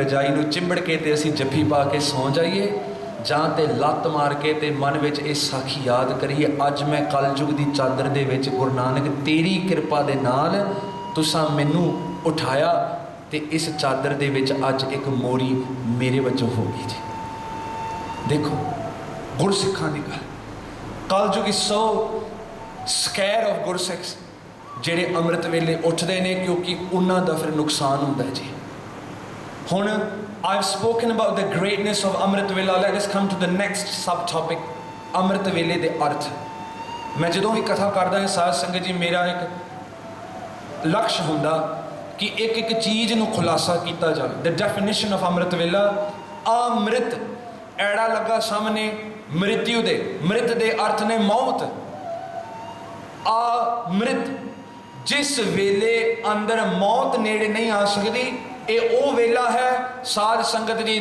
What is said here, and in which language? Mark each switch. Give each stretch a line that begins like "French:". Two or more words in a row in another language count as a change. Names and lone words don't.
Punjabi: ਰਜਾਈ ਨੂੰ ਚਿੰਬੜ ਕੇ ਤੇ ਅਸੀਂ ਜੱਫੀ ਪਾ ਕੇ ਸੌਂ ਜਾਈਏ ਜਾਂ ਤੇ ਲੱਤ ਮਾਰ ਕੇ ਤੇ ਮਨ ਵਿੱਚ ਇਹ ਸਾਖੀ ਯਾਦ ਕਰੀਏ ਅੱਜ ਮੈਂ ਕਲਯੁਗ ਦੀ ਚਾਦਰ ਦੇ ਵਿੱਚ ਗੁਰੂ ਨਾਨਕ ਤੇਰੀ ਕਿਰਪਾ ਦੇ ਨਾਲ ਤੁਸਾਂ ਮੈਨੂੰ ਉਠਾਇਆ ਤੇ ਇਸ ਚਾਦਰ ਦੇ ਵਿੱਚ ਅੱਜ ਇੱਕ ਮੋਰੀ ਮੇਰੇ ਵਜੋਂ ਹੋ ਗਈ ਜੀ ਦੇਖੋ ਗੁਰਸਿੱਖਾਂ ਦੀ ਗੱਲ ਕਲਯੁਗ
English: is so scared of
Punjabi: ਗੁਰਸਿੱਖ ਜਿਹੜੇ ਅੰਮ੍ਰਿਤ ਵੇਲੇ ਉੱਠਦੇ ਨੇ, ਕਿਉਂਕਿ ਉਹਨਾਂ ਦਾ ਫਿਰ ਨੁਕਸਾਨ ਹੁੰਦਾ ਹੈ ਜੀ।
English: ਹੁਣ I've spoken about the greatness of
Punjabi: ਅੰਮ੍ਰਿਤ ਵੇਲਾ।
English: Let us come to the next subtopic,
Punjabi: ਅੰਮ੍ਰਿਤ ਵੇਲੇ ਦੇ ਅਰਥ। ਮੈਂ ਜਦੋਂ ਵੀ ਕਥਾ ਕਰਦਾ ਹਾਂ ਸਾਧ ਸੰਗਤ ਜੀ, ਮੇਰਾ ਇੱਕ ਲਕਸ਼ ਹੁੰਦਾ ਕਿ ਇੱਕ ਇੱਕ ਚੀਜ਼ ਨੂੰ ਖੁਲਾਸਾ ਕੀਤਾ ਜਾਵੇ।
English: The definition of
Punjabi: ਅੰਮ੍ਰਿਤ ਵੇਲਾ, ਅੰਮ੍ਰਿਤ, ਐੜਾ ਲੱਗਾ ਸਾਹਮਣੇ ਮ੍ਰਿਤਿੂ ਦੇ, ਮ੍ਰਿਤ ਦੇ ਅਰਥ ਨੇ ਮੌਤ। ਅੰਮ੍ਰਿਤ, ਜਿਸ ਵੇਲੇ ਅੰਦਰ ਮੌਤ ਨੇੜੇ ਨਹੀਂ ਆ ਸਕਦੀ, ਇਹ ਉਹ ਵੇਲਾ ਹੈ ਸਾਧ ਸੰਗਤ ਜੀ।